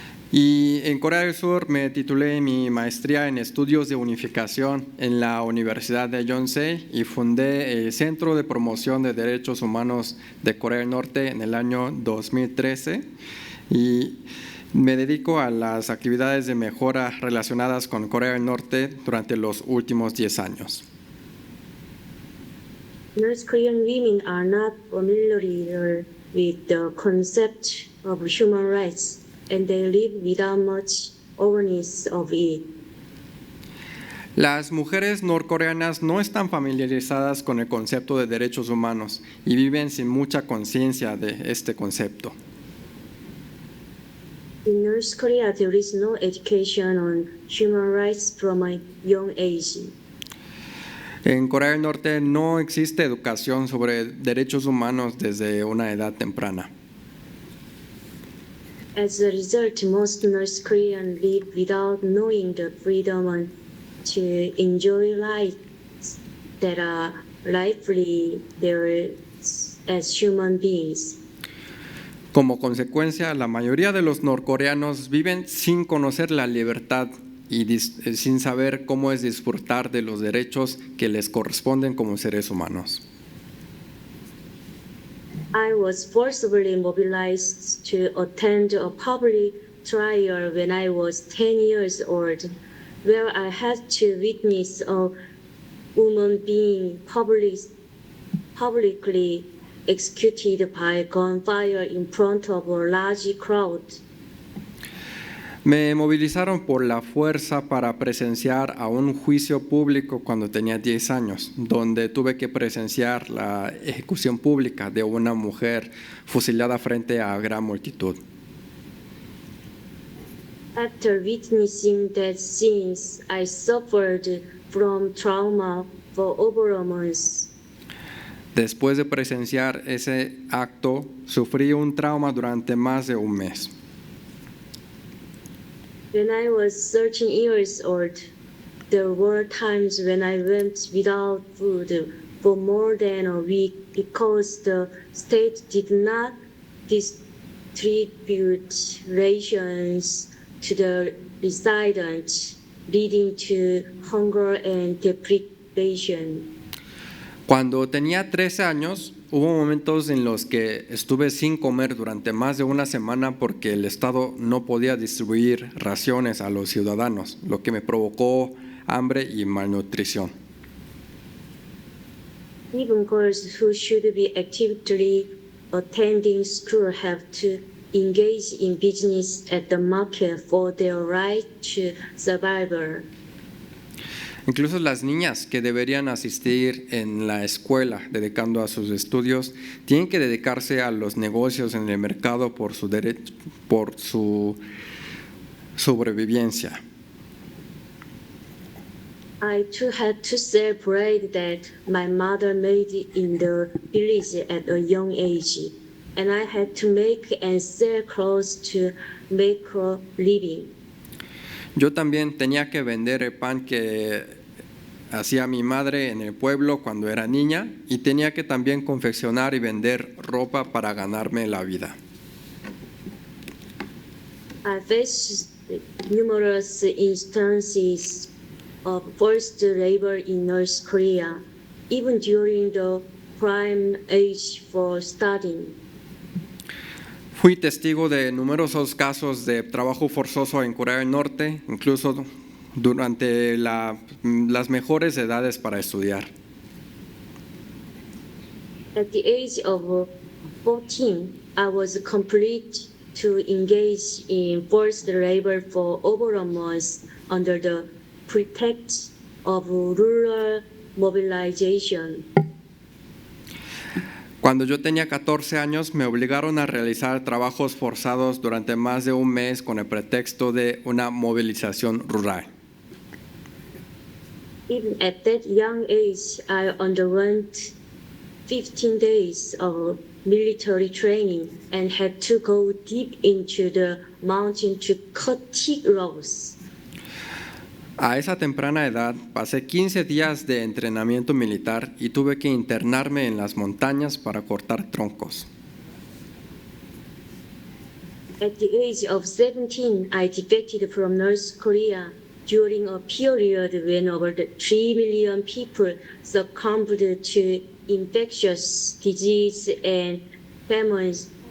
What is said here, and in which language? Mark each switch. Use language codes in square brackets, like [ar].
[es] Y en Corea del Sur me titulé mi maestría en estudios de unificación en la Universidad de Yonsei y fundé el Centro de Promoción de Derechos Humanos de Corea del Norte en el año 2013 y me dedico a las actividades de mejora relacionadas con Corea del Norte durante los últimos 10 años. [en] North Korean women are not familiar with the concept of human rights, and they live without much awareness of it. [es] Las mujeres norcoreanas no están familiarizadas con el concepto de derechos humanos y viven sin mucha conciencia de este concepto. [en] In North Korea, there is no education on human rights from a young age. [es] En Corea del Norte no existe educación sobre derechos humanos desde una edad temprana. [en] As a result, most North Koreans live without knowing the freedom to enjoy lives that are rightfully theirs as human beings. [es] Como consecuencia, la mayoría de los norcoreanos viven sin conocer la libertad y sin saber cómo es disfrutar de los derechos que les corresponden como seres humanos. [en] I was forcibly mobilized to attend a public trial when I was 10 years old, where I had to witness a woman being publicly executed by gunfire in front of a large crowd. [es] Me movilizaron por la fuerza para presenciar a un juicio público cuando tenía 10 años, donde tuve que presenciar la ejecución pública de una mujer fusilada frente a gran multitud. [en] After witnessing that scenes, I suffered from trauma for over a month. [es] Después de presenciar ese acto, sufrí un trauma durante más de un mes. [en] When I was 13 years old, there were times when I went without food for more than a week because the state did not distribute rations to the residents, leading to hunger and deprivation. [es] Cuando tenía 13 años, hubo momentos en los que estuve sin comer durante más de una semana porque el Estado no podía distribuir raciones a los ciudadanos, lo que me provocó hambre y malnutrición. [en] Even girls who should be actively attending school have to engage in business at the market for their right to survival. [es] Incluso las niñas que deberían asistir en la escuela dedicando a sus estudios tienen que dedicarse a los negocios en el mercado por su sobrevivencia. [en] I too had to sell bread that my mother made in the village at a young age, and I had to make and sell clothes to make a living. [es] Yo también tenía que vender el pan que hacía mi madre en el pueblo cuando era niña y tenía que también confeccionar y vender ropa para ganarme la vida. [en] I faced numerous instances of forced labor in North Korea, even during the prime age for studying. [es] Fui testigo de numerosos casos de trabajo forzoso en Corea del Norte, incluso durante las mejores edades para estudiar. [en] At the age of 14, I was compelled to engage in forced labor for over a month under the pretext of rural mobilization. [es] Cuando yo tenía 14 años, me obligaron a realizar trabajos forzados durante más de un mes con el pretexto de una movilización rural. [en] Even at that young age, I underwent 15 days of military training and had to go deep into the mountain to cut thick logs. [es] A esa temprana edad, pasé 15 días de entrenamiento militar y tuve que internarme en las montañas para cortar troncos. [en] At the age of 17, I defected from North Korea during a period when over 3 million people succumbed to infectious disease and famines.